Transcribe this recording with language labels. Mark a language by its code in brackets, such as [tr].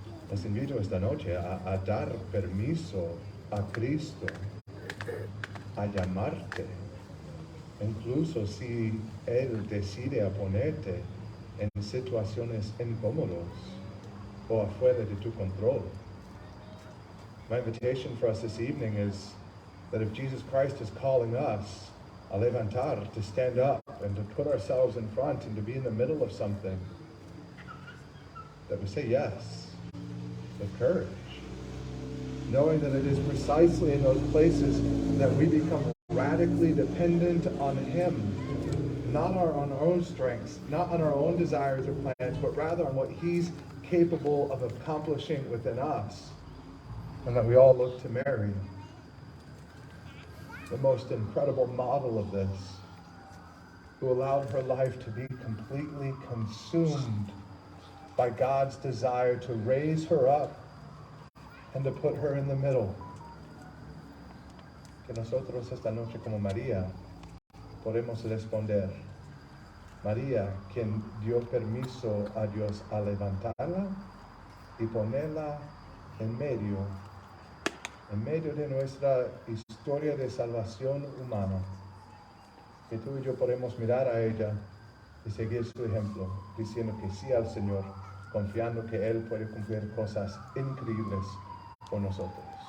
[es] Les invito esta noche a dar permiso a Cristo, a llamarte, incluso si Él decide a ponerte en situaciones incómodas o afuera de tu control. [en] My invitation for us this evening is that if Jesus Christ is calling us [es] a levantar, [en] to stand up and to put ourselves in front and to be in the middle of something, that we say yes with courage, knowing that it is precisely in those places that we become radically dependent on Him, not on our own strengths, not on our own desires or plans, but rather on what He's capable of accomplishing within us. And that we all look to Mary, the most incredible model of this, who allowed her life to be completely consumed by God's desire to raise her up and to put her in the middle. [es] Que nosotros esta noche como María podemos responder. María, quien dio permiso a Dios a levantarla y ponerla en medio de nuestra historia de salvación humana, que tú y yo podemos mirar a ella y seguir su ejemplo, diciendo que sí al Señor, confiando que Él puede cumplir cosas increíbles por nosotros.